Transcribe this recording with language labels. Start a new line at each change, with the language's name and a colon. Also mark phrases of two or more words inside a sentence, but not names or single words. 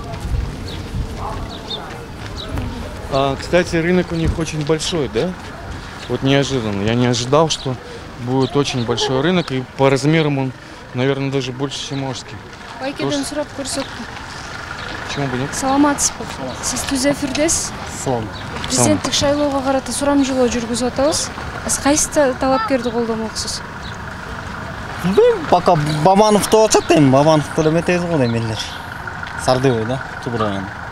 Russian: Кстати, рынок у них очень большой, да? Вот неожиданно. Я не ожидал, что будет очень большой рынок, и по размерам он, наверное, даже больше, чем Ошский.
Kyrgyz: Байкеден сурап көрсөттүм.
Russian: Почему бы нет?
Kyrgyz: Саламатсызбы. Сиз түз эфирдесиз. Салам. Президенттик шайлоого карата сурамжылоо жүргүзүп атабыз. Сиз кайсы талапкерди колдомоксуз? Пока Бабанов то атат эми, Бабанов деле эметебиз го эмелер. Сардыбай да, туура.